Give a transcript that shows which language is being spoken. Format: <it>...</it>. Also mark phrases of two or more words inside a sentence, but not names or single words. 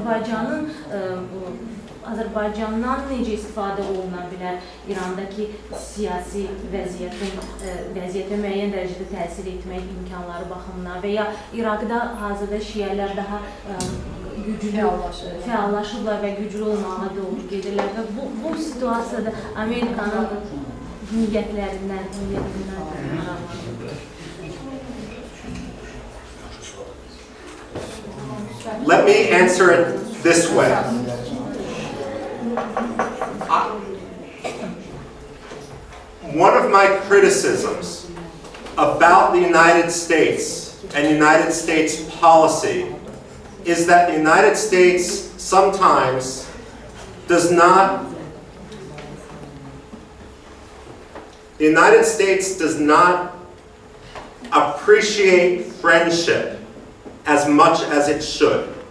<az>Azərbaycandan necə istifadə oluna bilər İrandakı siyasi vəziyyətə müəyyən dərəcədə təsir etmək imkanları baxımından və ya İraqda hazırda şiələr daha güclü fəallaşırlar və güclü olmağa doğru gedirlər və bu situasiyada Amerikanın niyyətlərindən</az> <en>Let me answer it this way. One of my criticisms about the United States and United States policy is that the United States sometimes does not appreciate friendship as much as it should.</en>